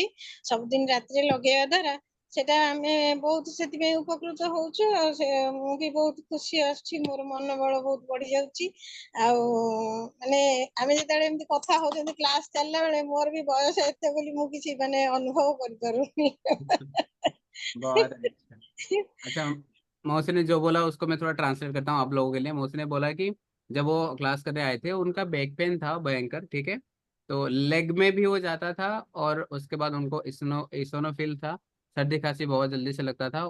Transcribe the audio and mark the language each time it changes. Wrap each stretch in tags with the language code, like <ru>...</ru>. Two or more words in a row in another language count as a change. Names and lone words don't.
<or>ସବୁଦିନ ରାତିରେ ଲଗେଇବା ଦ୍ଵାରା ସେଟା ଆମେ ବହୁତ ସେଥିପାଇଁ ଉପକୃତ ହଉଛୁ। ଆଉ ସେ ମୁଁ ବି ବହୁତ ଖୁସି ଆସୁଛି, ମୋର ମନୋବଳ ବହୁତ ବଢି ଯାଉଛି। ଆଉ ମାନେ ଆମେ ଯେତେବେଳେ ଏମିତି କଥା ହଉଛନ୍ତି କ୍ଲାସ ଚାଲିଲା ବେଳେ, ମୋର ବି ବୟସ ଏତେ ବୋଲି ମୁଁ କିଛି ମାନେ ଅନୁଭବ କରିପାରୁନି।</or> <hi>बहुत अच्छा। अच्छा, मौसी ने जो बोला उसको मैं थोड़ा ट्रांसलेट करता हूँ आप लोगों के लिए। मौसी ने बोला कि जब वो क्लास करने आए थे उनका</hi> <en>back pain</en> <hi>था भयंकर, ठीक है। तो लेग में भी हो जाता था, और उसके बाद उनको इसोनोफिल था, सर्दी खांसी बहुत जल्दी से लगता था।</hi>